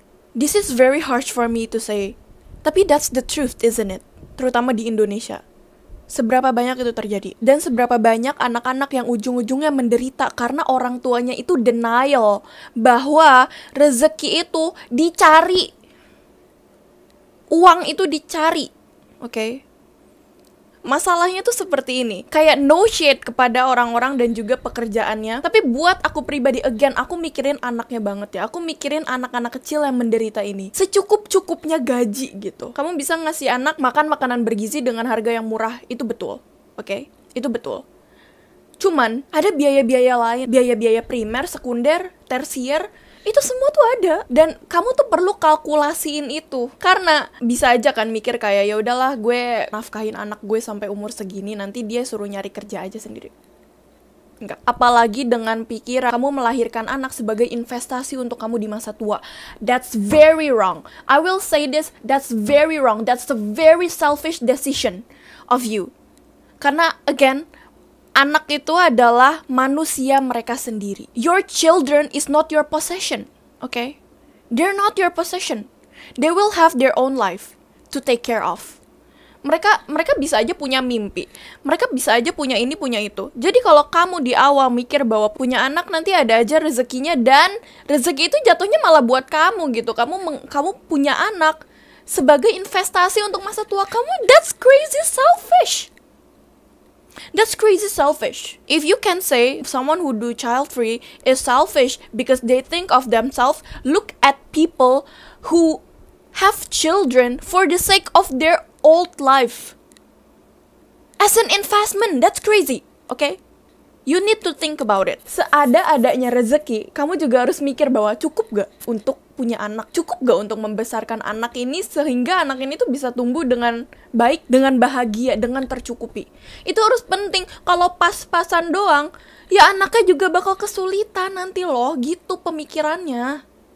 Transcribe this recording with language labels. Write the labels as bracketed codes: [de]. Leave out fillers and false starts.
[en] This is very harsh for me to say, [id] tapi [en] that's the truth, isn't it? [id] Terutama di Indonesia. Seberapa banyak itu terjadi. Dan seberapa banyak anak-anak yang ujung-ujungnya menderita karena orang tuanya itu denial bahwa rezeki itu dicari. Uang itu dicari, oke? Masalahnya tuh seperti ini, kayak [en] no shade [id] kepada orang-orang dan juga pekerjaannya. Tapi buat aku pribadi, again, aku mikirin anaknya banget ya. Aku mikirin anak-anak kecil yang menderita ini. Secukup-cukupnya gaji gitu. Kamu bisa ngasih anak makan makanan bergizi dengan harga yang murah, itu betul, oke? Itu betul. Cuman, ada biaya-biaya lain, biaya-biaya primer, sekunder, tersier, itu semua tuh ada, dan kamu tuh perlu kalkulasiin itu. Karena bisa aja kan mikir kayak, ya udahlah gue nafkahin anak gue sampai umur segini, nanti dia suruh nyari kerja aja sendiri. Enggak. Apalagi dengan pikiran kamu melahirkan anak sebagai investasi untuk kamu di masa tua. [en] That's very wrong. I will say this, that's very wrong. That's a very selfish decision of you. [id] Karena again, anak itu adalah manusia mereka sendiri. [en] Your children is not your possession, okay? They're not your possession. They will have their own life to take care of. [id] Mereka bisa aja punya mimpi. Mereka bisa aja punya ini, punya itu. Jadi kalau kamu di awal mikir bahwa punya anak nanti ada aja rezekinya, dan rezeki itu jatuhnya malah buat kamu gitu. Kamu punya anak sebagai investasi untuk masa tua kamu, [en] that's crazy selfish. That's crazy selfish. If you can say someone who do child free is selfish because they think of themselves, look at people who have children for the sake of their old life as an investment. That's crazy, okay? You need to think about it. [id] Seada-adanya rezeki, kamu juga harus mikir bahwa cukup gak untuk punya anak? Cukup gak untuk membesarkan anak ini sehingga anak ini tuh bisa tumbuh dengan baik, dengan bahagia, dengan tercukupi? Itu harus penting. Kalau pas-pasan doang, ya anaknya juga bakal kesulitan nanti loh, gitu pemikirannya.